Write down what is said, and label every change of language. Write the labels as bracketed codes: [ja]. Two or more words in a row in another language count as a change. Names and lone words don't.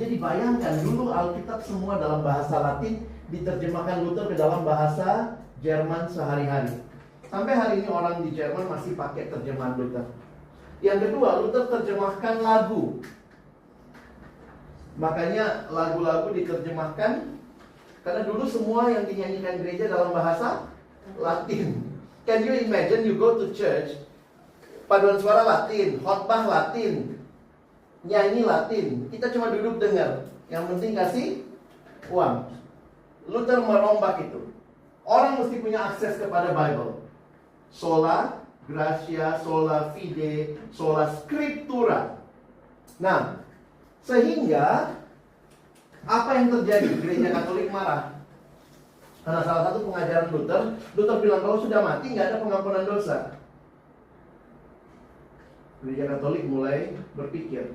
[id] Jadi bayangkan dulu Alkitab semua dalam bahasa Latin, diterjemahkan Luther ke dalam bahasa Jerman sehari-hari. Sampai hari ini orang di Jerman masih pakai terjemahan Luther. Yang kedua, Luther terjemahkan lagu. Makanya lagu-lagu diterjemahkan, karena dulu semua yang dinyanyikan gereja dalam bahasa Latin. [en] Can you imagine you go to church, [id] paduan suara Latin, khotbah Latin, nyanyi Latin, kita cuma duduk dengar. Yang penting kasih uang. Luther merombak itu. Orang mesti punya akses kepada Bible. [la] Sola gratia, sola fide, sola scriptura. [id] Nah, sehingga apa yang terjadi? Gereja Katolik marah. Karena salah satu pengajaran Luther bilang kalau sudah mati nggak ada pengampunan dosa. Gereja Katolik mulai berpikir.